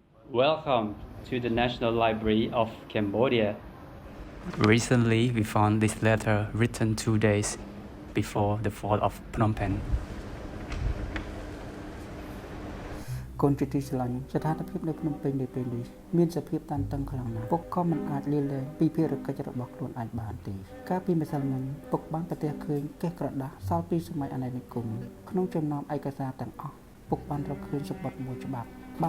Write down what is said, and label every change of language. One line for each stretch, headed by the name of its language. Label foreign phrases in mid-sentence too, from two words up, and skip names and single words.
English: Welcome to the National Library of Cambodia. Recently, we found this letter written 2 days before the fall of Phnom Penh.
Khmer: កូនជាទីស្រឡាញ់ស្ថានភាពនៅភ្នំពេញនៅពេលនេះមានសភាពតានតឹងខ្លាំងណាស់ពុកក៏មិនអាចលាលែងពីភារកិច្ចរបស់ខ្លួនអាចបានទេកាលពីម្សិលមិញពុ កបានប្រទះឃើញកេះក្រដាស់សល់ពីសម័យអាណានិគមក្នុងចំណោមឯកសារទាំងអស់ពុកបានរកឃើញសម្បត្តិមួយច្បាប់បាន